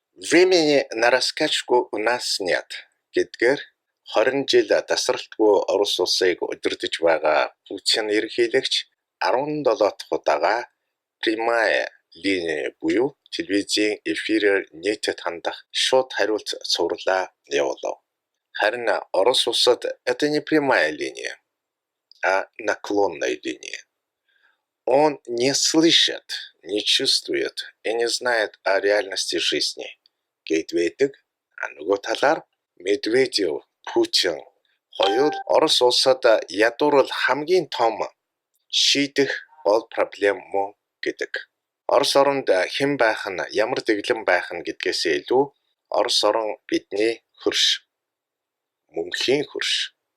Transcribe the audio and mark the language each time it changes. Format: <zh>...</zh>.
<ru>Времени на раскачку у нас нет</ru> <mn>гэдгээр 20 жил тасралтгүй Орос улсыг удирдах байгаа Путин ерөнхийлөгч 17 дахь удаага</mn> <ru>прямая линия</ru> <mn>буюу телевизийн эфирээр нийтэд хандах шууд хариулт цувралаа явуулав. Харин Орос улсад</mn> <ru>это не прямая линия, а наклонная линия. Он не слышит, не чувствует и не знает о реальности жизни.</ru> <mn>Гэд байдаг. Нөгөө талаар Медведев, Путин хоёр Орос улсад ядуурл хамгийн том шийдэх гол проблем мөн гэдэг. Орос оронд хэн байх нь, ямар дэглэм байх нь гэдгээсээ илүү Орос орон бидний хөрш, мөнхийн хөрш.</mn>